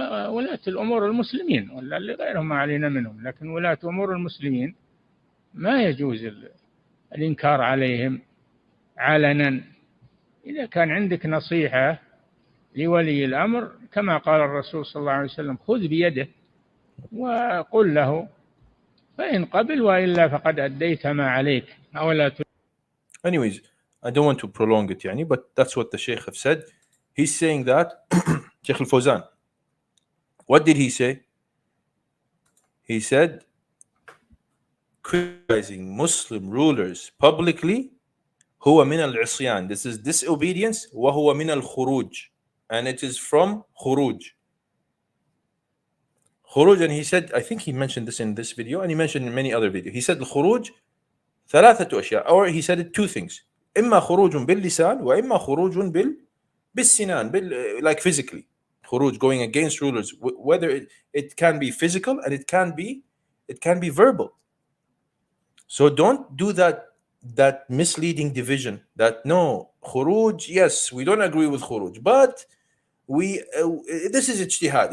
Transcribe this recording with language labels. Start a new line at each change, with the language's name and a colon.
Arabic: ولاة الأمور المسلمين ولا اللي غيرهم ما علينا منهم، لكن ولاة أمور المسلمين ما يجوز الإنكار عليهم علنا. إذا كان عندك نصيحة لولي الأمر كما قال الرسول صلى الله عليه وسلم خذ بيده وقل له، فإن قبل وإلا فقد أديت ما عليك.
English: Anyways, I don't want to prolong it يعني, but that's what the Sheikh have said. He's saying that Sheikh Al-Fawzan, what did he say? He said criticizing Muslim rulers publicly
Arabic: هو من العصيان.
English: This is disobedience
Arabic: وهو من الخروج,
English: and it is from خروج. خروج, and he said, I think he mentioned this in this video and he mentioned in many other videos. He said
Arabic: الخروج ثلاثة أشياء,
English: or he said it two things.
Arabic: إما خروج باللسان وإما خروج بالسنان,
English: like physically. خروج, going against rulers, whether it can be physical and it can be verbal. So don't do that misleading division that no, khuruj, yes, we don't agree with khuruj, but this is ijtihad.